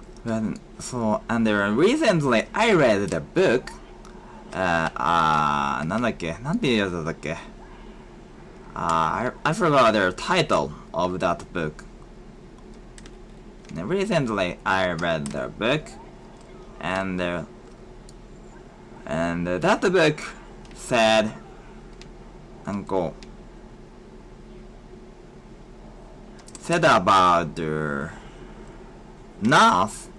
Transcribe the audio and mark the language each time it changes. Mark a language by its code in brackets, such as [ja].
[en] And recently I read the book. [ja] なんだっけ、なんていうやつだっけ。 [en] I forgot the title of that book. Recently I read the book, and that book said, なんかsaid about the nurse.